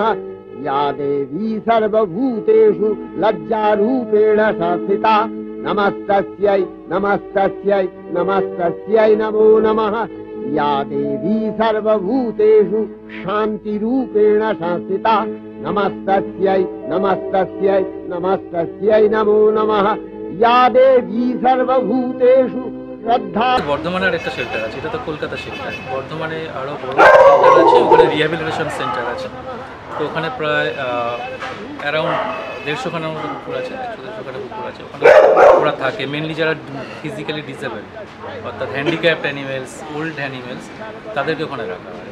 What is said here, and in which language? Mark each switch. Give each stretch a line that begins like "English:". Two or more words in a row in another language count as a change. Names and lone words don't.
Sanskrit: या देवी सर्वभूतेषु लज्जारूपेण संस्थिता नमस्तस्यै नमस्तस्यै नमस्तस्यै नमो नमः। या देवी सर्वभूतेषु शान्तिरूपेण संस्थिता नमस्तस्यै नमस्तस्यै नमस्तस्यै नमो नमः। या देवी सर्वभूतेषु श्रद्धा।
Bangla: বর্ধমানের একটা শেল্টার আছে, এটা তো কলকাতা শেল্টার। বর্ধমানে আরো বড় শেল্টার আছে, ওখানে
English: rehabilitation center
Bangla: আছে। তো ওখানে প্রায় অ্যারাউন্ড 150 খানার মতো কুকুর আছে, 150 খানা কুকুর আছে। ওখানে ওরা থাকে মেনলি যারা
English: physically disabled
Bangla: অর্থাৎ
English: handicapped animals, old animals,
Bangla: তাদেরকে ওখানে রাখা হয়।